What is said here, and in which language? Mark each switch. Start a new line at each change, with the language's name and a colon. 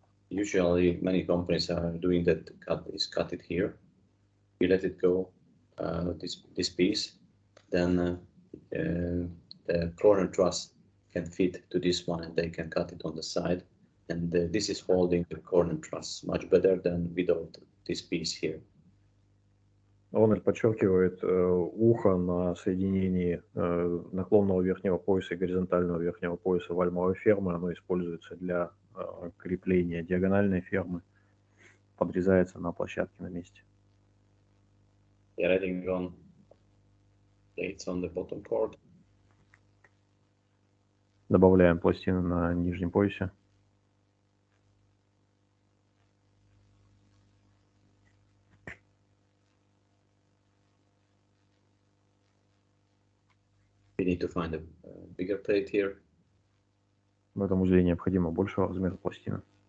English: Usually, many companies are doing that. Cut it here. We let it go. This piece, then the corner truss can fit to this one, and they can cut it on the side. And this is holding the corner truss much better than without this piece here.
Russian: Рональд подчеркивает ухо на соединении наклонного верхнего пояса и горизонтального верхнего пояса вальмовой фермы. Оно используется для крепления диагональной фермы. Подрезается на площадке на месте.
English: We are adding on plates on the bottom cord.
Russian: Добавляем пластины на нижнем поясе.
English: We need to find a bigger plate here.
Russian: В этом узле необходимо большего размера пластины.